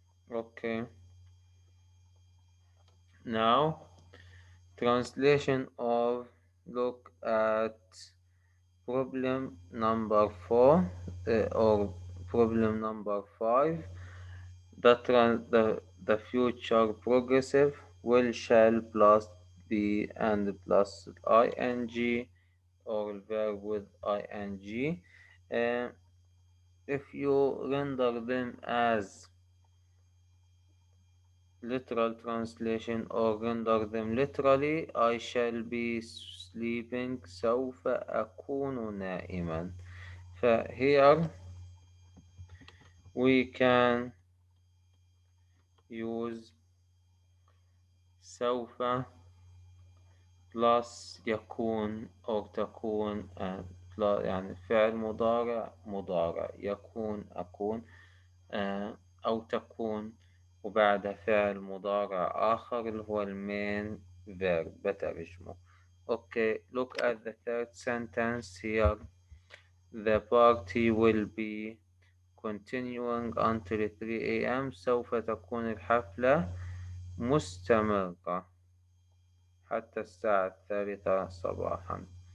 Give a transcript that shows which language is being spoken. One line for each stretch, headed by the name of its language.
English: Okay, now translation of look at problem number 4 or problem number 5. The future progressive will shall plus be and plus ing or verb with ing. Uh, if you render them as literal translation or render them literally, I shall be sleeping
Arabic: سوف أكون نائما. ف
English: here we can use
Arabic: سوف plus يكون أو تكون يعني فعل مضارع يكون أكون أو تكون وبعدها فعل مضارع آخر اللي هو المين verb بترجمه.
English: Okay, look at the third sentence here. The party will be continuing until 3 a.m.
Arabic: سوف تكون الحفلة مستمرة حتى الساعة 3 صباحا.